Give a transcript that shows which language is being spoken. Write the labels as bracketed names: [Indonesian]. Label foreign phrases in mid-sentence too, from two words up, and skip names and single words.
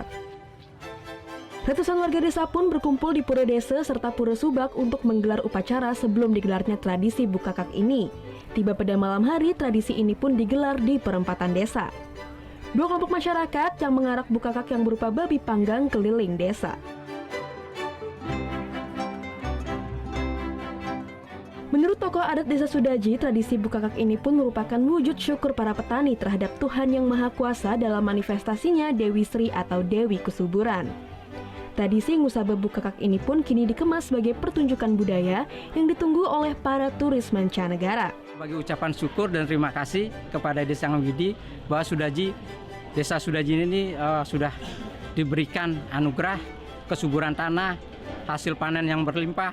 [Indonesian] Ratusan warga desa pun berkumpul di Pura Desa serta Pura Subak untuk menggelar upacara sebelum digelarnya tradisi Bukakak ini. Tiba pada malam hari, tradisi ini pun digelar di perempatan desa. 2 kelompok masyarakat yang mengarak Bukakak yang berupa babi panggang keliling desa. Menurut tokoh adat desa Sudaji, tradisi Bukakak ini pun merupakan wujud syukur para petani terhadap Tuhan Yang Maha Kuasa dalam manifestasinya Dewi Sri atau Dewi Kesuburan. Tradisi Ngusaba Bukakak ini pun kini dikemas sebagai pertunjukan budaya yang ditunggu oleh para turis mancanegara. Sebagai ucapan syukur dan terima kasih kepada Desa Ngawidi bahwa Desa Sudaji ini sudah diberikan anugerah kesuburan tanah, hasil panen yang berlimpah.